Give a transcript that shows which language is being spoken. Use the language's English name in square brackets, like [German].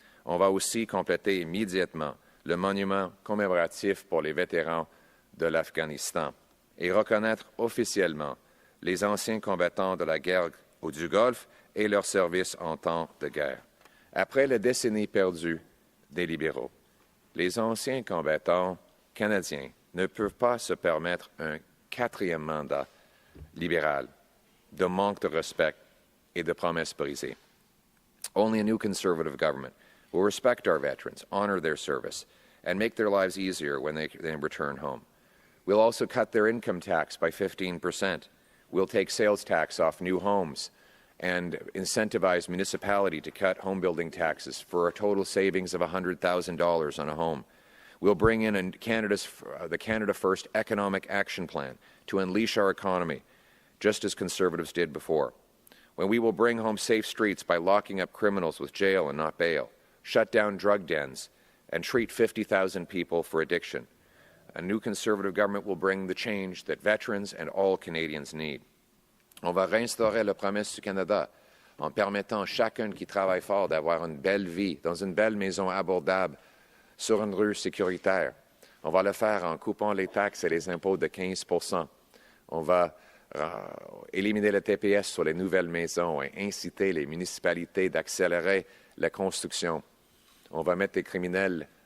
[French] On va aussi compléter immédiatement le monument commémoratif pour les vétérans de l'Afghanistan et reconnaître officiellement les anciens combattants de la guerre du Golfe et leurs services en temps de guerre. Après la décennie perdue des libéraux, les anciens combattants canadiens ne peuvent pas se permettre un quatrième mandat libéral de manque de respect et de promesses brisées. [English] Only a new Conservative government will respect our veterans, honor their service, and make their lives easier when they return home. We'll also cut their income tax by 15%. We'll take sales tax off new homes and incentivize municipality to cut home building taxes for a total savings of $100,000 on a home. We'll bring in the Canada First Economic Action Plan to unleash our economy, just as Conservatives did before. When we will bring home safe streets by locking up criminals with jail and not bail, shut down drug dens, and treat 50,000 people for addiction. A new Conservative government will bring the change that veterans and all Canadians need. [French] On va réinstaurer la promesse du Canada en permettant à chacun qui travaille fort d'avoir une belle vie dans une belle maison abordable sur une rue sécuritaire. On va le faire en coupant les taxes et les impôts de 15%. On va éliminer le TPS sur les nouvelles maisons et inciter les municipalités d'accélérer la construction. On va mettre les criminels